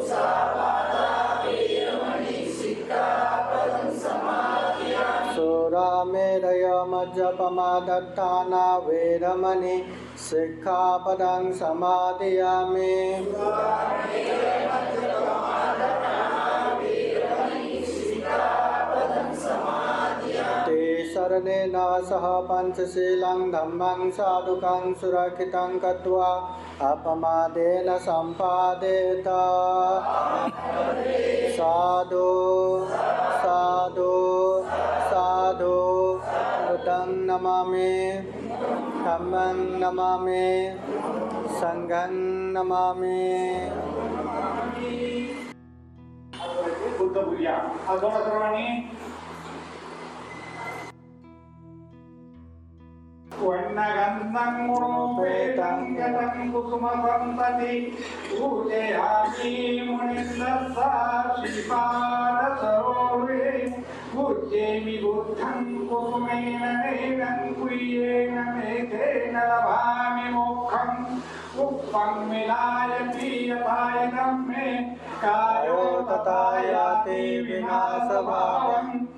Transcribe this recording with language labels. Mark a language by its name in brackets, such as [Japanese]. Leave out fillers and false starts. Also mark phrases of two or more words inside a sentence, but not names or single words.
[Pali] सुरा सामेरयमज्जपमादत्ताना वेरमणि सिक्खापदं समादयामि ते शरणेन सह पंचशीलं धम्मं साधुकं सुरक्षितं कृत्वा अपमादेन सम्पादेत साधु साधु साधु बुद्धं नमामि धम्मं नमामि संघं नमामि [Marathi] बुद्ध बोलूया अजून सर्वांनी [Pali] वर्णगन्धं गुणोपेतं गतं कुसुमसन्तति पूजयामि मुनिन्दस्सा श्रीपादसरोवरे पूज्येमि बुद्धं कुसुमेन नेनं कुय्येन मेघेन लभामि मोक्षम् उक्तं विनायति यथायनं मे कायो तथा याति विनाशभावम्